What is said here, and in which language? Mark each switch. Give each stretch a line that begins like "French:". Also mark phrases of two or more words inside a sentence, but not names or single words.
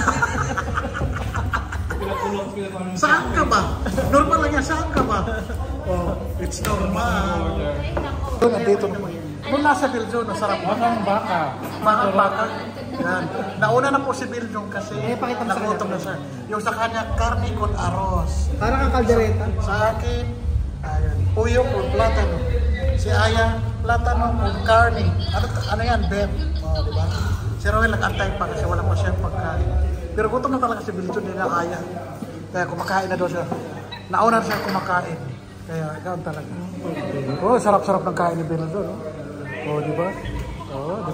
Filipino: Saan ka ba? Normal lang yan, saan ka ba?
English: Oh, it's normal.
Filipino: Ay, nako. Doon, nandito. Doon nasa Biljong, nasarap. Bakang baka. Mahal baka. Yan. Nauna na po si Biljong kasi Pakita mo sa nagutom kanya. na siya. Yung sa kanya,
Spanish: karne con arroz.
Filipino: Parang ang kaldereta. Sa akin, ayan,
Spanish: puyo con platano.
Filipino: Si Aya,
Spanish: platano con karne.
Filipino: Ano yan, bet? Oh, di ba? Si Roel nag-antay pa kasi wala pa siyang pagkain. Pero gutom na talaga si Biljong nila Aya. Kaya kumakain na daw siya. Nauna na siya kumakain. Kaya ikaw talaga. Oh, sarap-sarap ng kain ni Belson. Oh, di ba? Oh, di ba?